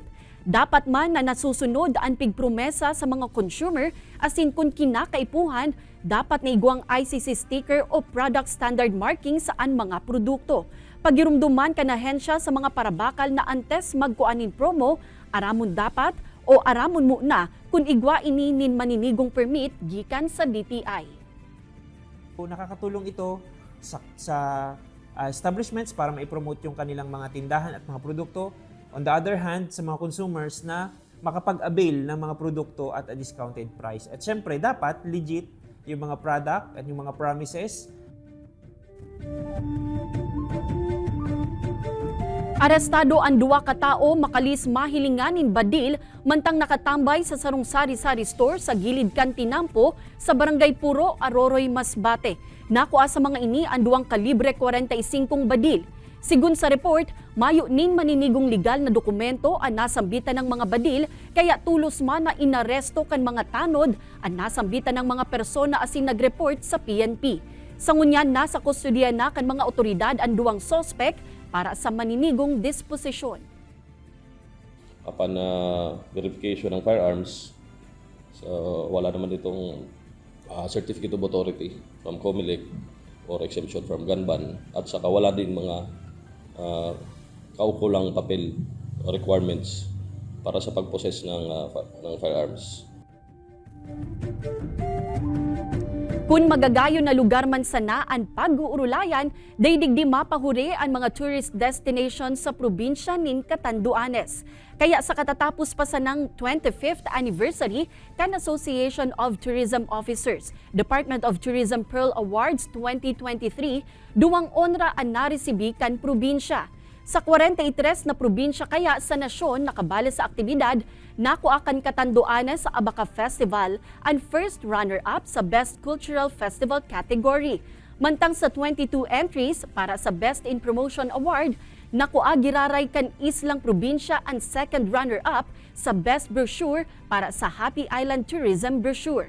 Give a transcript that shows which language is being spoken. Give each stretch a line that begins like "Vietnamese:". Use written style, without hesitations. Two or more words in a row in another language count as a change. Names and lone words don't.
Bikol: Dapat man na nasusunod ang pigpromesa sa mga consumer asin kung kinakaipuhan, dapat na iguang ICC sticker o product standard marking saan mga produkto. Pagirumduman ka na hensya sa mga parabakal na antes magkuanin promo, aramon dapat o aramon muna kung igwa ini nin maninigong permit gikan sa DTI.
Filipino: Nakakatulong ito sa establishments para maipromote yung kanilang mga tindahan at mga produkto.
English: On the other hand,
Filipino: sa mga consumers na makapag-avail ng mga produkto
English: at a discounted price.
Filipino: At syempre, dapat legit yung mga product at yung mga promises.
Bikol: Arestado ang duwa ka tao makalis mahilinganin badil mantang nakatambay sa sarong sari-sari store sa gilid kan Tinampo sa Barangay Puro, Aroroy, Masbate. Nakuha sa mga ini ang duwang kalibre 45 badil. Sigun sa report, mayo nin maninigong legal na dokumento ang nasambitan ng mga badil kaya tulos man na inaresto kan mga tanod ang nasambitan ng mga persona asin nagreport sa PNP. Sa ngunyan, nasa kustodiya na kan mga otoridad ang duwang sospek para sa maninigong disposisyon.
English: Upon verification
Filipino: ng firearms, so wala naman itong
English: certificate of authority from COMELEC or exemption from gun ban
Filipino: at saka wala din mga kaukulang papel requirements para sa pag-possess ng firearms.
Bikol: Kung magagayon na lugar man sana ang pag-uurulayan, daydigdi mapahuri ang mga
English: tourist destinations
Bikol: sa probinsya nin Catanduanes. Kaya sa katatapos pa sa ng 25th anniversary kan Association of Tourism Officers, Department of Tourism Pearl Awards 2023, duwang onra ang naresibi kan probinsya. Sa 43 na probinsya kaya sa nasyon nakabali sa aktibidad, nakuha kan Catanduanes sa Abaca Festival ang
English: first runner-up
Bikol: sa Best Cultural Festival category. Mantang sa 22 entries para sa Best in Promotion Award, nakuha giraray kan Islang Probinsya ang
English: second runner-up
Bikol: sa Best Brochure para sa Happy Island Tourism Brochure.